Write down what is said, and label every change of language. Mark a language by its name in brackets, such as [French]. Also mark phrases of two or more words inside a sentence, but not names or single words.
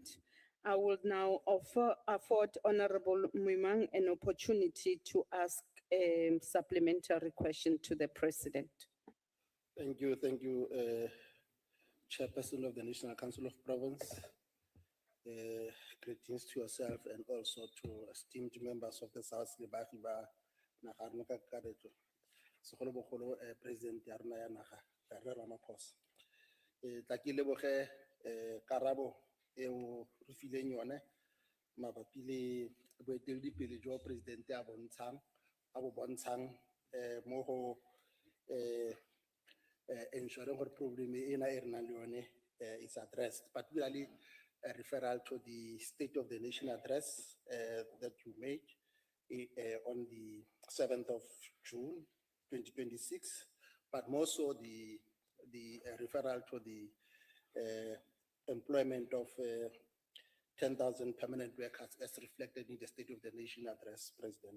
[English] I will now afford Honorable Mwimang an opportunity to ask a supplementary question to the President. Thank you, Chairperson of the National Council of Province. Greetings to yourself and also to esteemed members of the South Lebahi [Tswana] ba naga rena ka kakaretso. Segolobogolo President ya rena ya naga, Cyril Ramaphosa. Tla ke leboge karabo e o re fileng yone mabapi le boeteledipele jwa presidente a bo bontshang mo go [English] ensuring [Tswana] gore problem ena e re nang le yone [English] is addressed, particularly a referral to the State of the Nation address that you made on the 7th of June, 2026, but more so the referral to the employment of 10,000 permanent workers as reflected in the State of the Nation address, President.